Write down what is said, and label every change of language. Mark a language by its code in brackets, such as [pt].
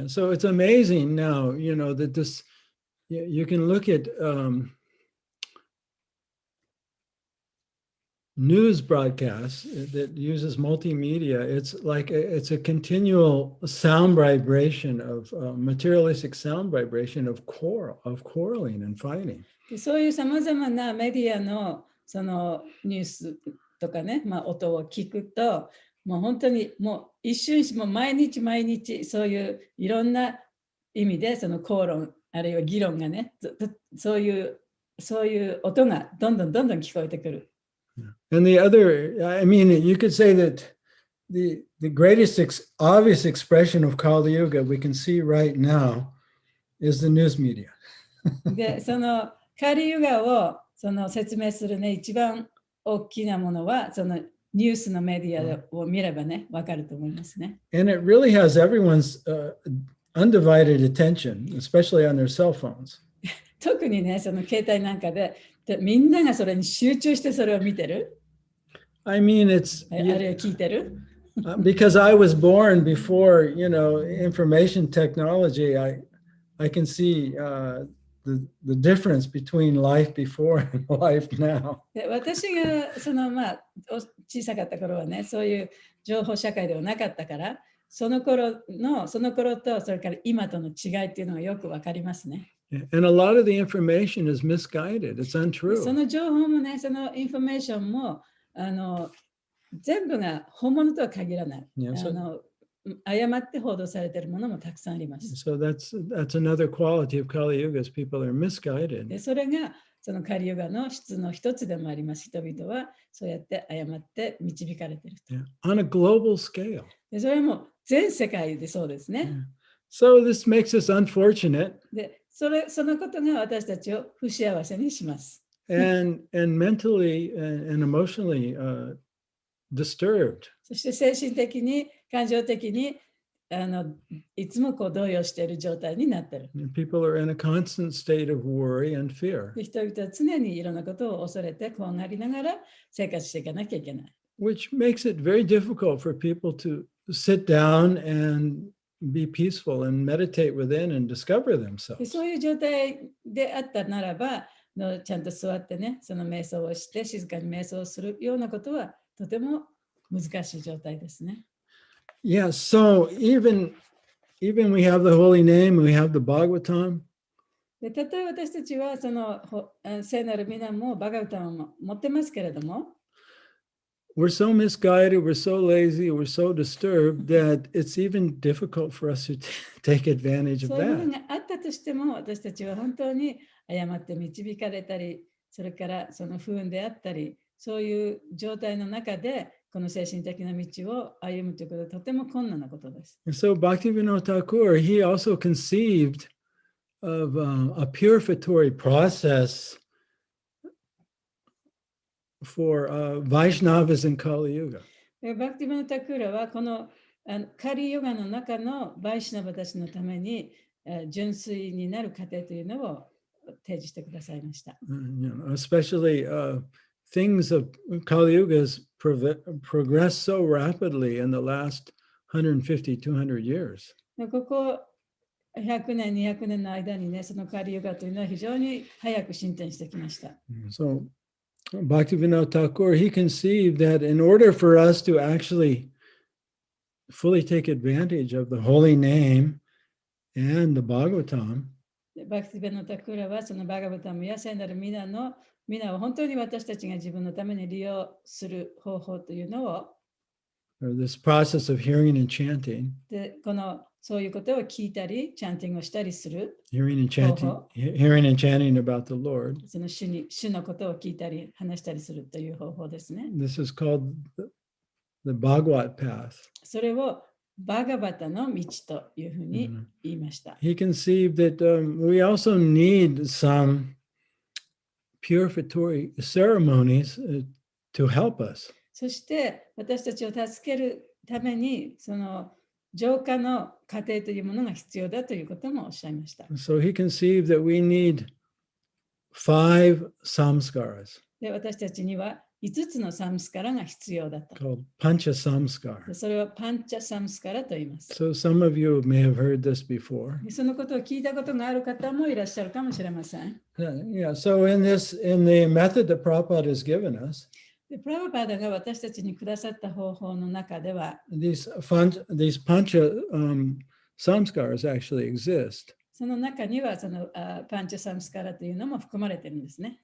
[en] Yeah, so it's amazing now, that this, you can look at news broadcasts that uses multimedia. It's like it's a continual sound vibration of materialistic sound vibration of quarreling and fighting. [ja] そういうさまざまなメディアのそのニュースとかね、音を聞くと、もう本当にもう一瞬もう毎日そういういろんな意味でその口論あるいは議論がね、そういう音がどんどん聞こえてくる。 [en] And the other, I mean, you could say that the greatest obvious expression of Kali Yuga we can see right now is the news media. [ja] で、そのカリユガをその説明するね、一番大きなものはそのニュースのメディアを見ればね、わかると思いますね。 [en] And it really has everyone's undivided attention, especially on their cell phones. [ja] 特にね、その携帯なんかでみんながそれに集中してそれを見てる。 [en] I mean, it's [ja] あるいは聞いてる。 [en] because I was born before, information technology. I can see the difference between life before and life now. [ja] で私がその小さかった頃はね、そういう情報社会ではなかったから、その頃とそれから今との違いっていうのがよくわかりますね。 [en] And a lot of the information is misguided. It's untrue. [ja] その情報もね、そのインフォメーションも全部が本物とは限らない。誤って報道されているものもたくさんあります。 [en] So that's another quality of Kali Yuga is people are misguided. [ja] でそれがそのカリユガの質の一つでもあります。人々はそうやって誤って導かれていると。 [en] On a global scale. [ja] でそれも全世界でそうですね。 [en] So this makes us unfortunate. [ja] でそのことが私たちを不幸せにします。 [en] and mentally and emotionally disturbed. [ja] そして精神的に感情的にいつもこう動揺している状態になっている。 [en] People are in a constant state of worry and fear. [ja] 人々は常にいろんなことを恐れて怖がりながら生活していかなきゃいけない。 [en] Which makes it very difficult for people to sit down and be peaceful and meditate within and discover themselves. [ja] そういう状態であったならば、ちゃんと座ってね、その瞑想をして静かに瞑想をするようなことはとても難しい状態ですね。 [en] Yeah, so even we have the holy name, we have the Bhagavatam. [ja] でたとえ私たちはその聖なる皆もバガウタンを持ってますけれども、 [en] We're so misguided, we're so lazy, we're so disturbed that it's even difficult for us to take advantage of [ja] そういうもの [en] that. [ja] があったとしても、私たちは本当に誤って導かれたり、それからその不運であったり、そういう状態の中で、この精神的な道を歩むということはとても困難なことです。 [en] And so Bhaktivinoda Thakur, he also conceived of a purificatory process for Vaishnavas in Kali Yuga. [ja] バクティバナタクーラはこのカリヨガの中のバイシナバたちのために純粋になる過程というのを提示してくださいました。 [en] Especially things of Kali Yuga has progressed so rapidly in the last 150, 200 years. [ja] ここ100年、200年の間にね、そのカリヨガというのは非常に早く進展してきました。 [en] So Bhaktivinoda Thakur, he conceived that in order for us to actually fully take advantage of the holy name and the Bhagavatam, [ja] バクティベノタクーラはそのバガバタムや聖なる皆を本当に私たちが自分のために利用する方法というのを、 [en] this process of hearing and chanting, [ja] でそういうことを聞いたり、チャンティングをしたりする。 [en] hearing and chanting about the Lord. [ja] その主のことを聞いたり、話したりするという方法ですね。 [en] This is called the Bhagavad path. [ja] それをバガバタの道というふうに言いました。 [en] He conceived that we also need some purificatory ceremonies to help us. [ja] そして私たちを助けるためにその浄化の過程というものが必要だということもおっしゃいました。 [en] So he conceived that we need 5 samskaras. [ja] で私たちには5つのサムスカラが必要だと。 [en] Called pancha samskara. [ja] それをパンチャサムスカラと言います。 [en] So some of you may have heard this before. [ja] そのことを聞いたことがある方もいらっしゃるかもしれません。 [en] Yeah, so in the method that Prabhupada has given us, [ja] プラバパダが私たちにくださった方法の中では、 [en] these pancha samskaras actually exist. [ja] その中にはそのパンチャサムスカラというのも含まれているんですね。